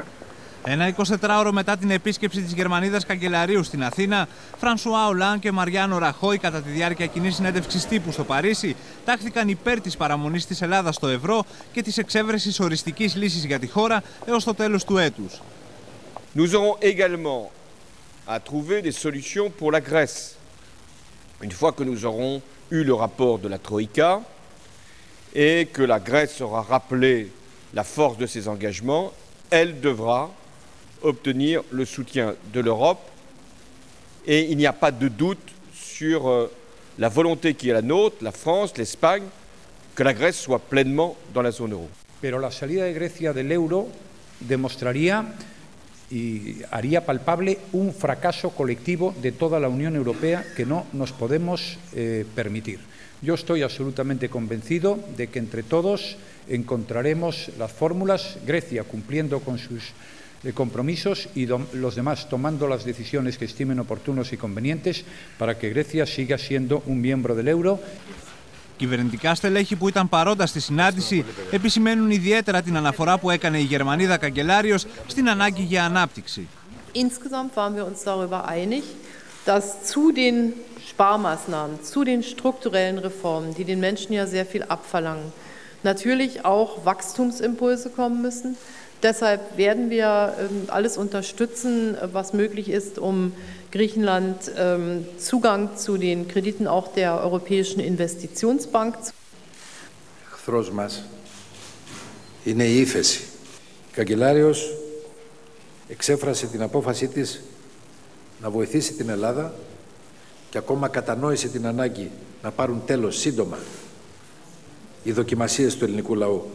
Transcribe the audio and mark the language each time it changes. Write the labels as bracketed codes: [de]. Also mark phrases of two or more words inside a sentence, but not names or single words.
[el] Ένα 24ωρο μετά την επίσκεψη της Γερμανίδας Καγκελαρίου στην Αθήνα, Φρανσουά Ολάντ και Μαριάνο Ραχόι, κατά τη διάρκεια κοινής συνέντευξης τύπου στο Παρίσι, τάχθηκαν υπέρ της παραμονής της Ελλάδας στο ευρώ και της εξέβρεσης οριστικής λύσης για τη χώρα έως το τέλος του έτους. [fr] Nous aurons également à trouver des solutions pour la Grèce. Une fois que nous aurons eu le rapport de la Troïka et que la Grèce aura rappelé la force de ses engagements, elle devra obtenir le soutien de l'Europe et il n'y a pas de doute sur la volonté qui est la nôtre, la France, l'Espagne, que la Grèce soit pleinement dans la zone euro. [es] Pero la salida de Grecia del euro demostraría y haría palpable un fracaso colectivo de toda la Unión Europea que no nos podemos permitir. Yo estoy absolutamente convencido de que entre todos encontraremos las fórmulas, Grecia cumpliendo con sus compromisos y los demás tomando las decisiones que estimen oportunos y convenientes para que Grecia siga siendo un miembro del euro. [el] Κυβερνητικά στελέχη που ήταν παρόντα στη συνάντηση επισημαίνουν ιδιαίτερα την αναφορά που έκανε η Γερμανίδα Καγκελάριος στην ανάγκη για ανάπτυξη. [de] Insgesamt waren wir uns darüber einig, dass zu den Sparmaßnahmen, zu den strukturellen Reformen, die den Menschen ja sehr viel abverlangen, natürlich auch Wachstumsimpulse kommen müssen. Deshalb werden wir alles unterstützen, was möglich ist, um Griechenland Zugang zu den Krediten auch der Europäischen Investitionsbank zu geben. [el] Εχθρός μας είναι η ύφεση. Η Καγκελάριος εξέφρασε την απόφασή της να βοηθήσει την Ελλάδα και ακόμα κατανόησε την ανάγκη να πάρουν τέλος σύντομα οι δοκιμασίες του ελληνικού λαού.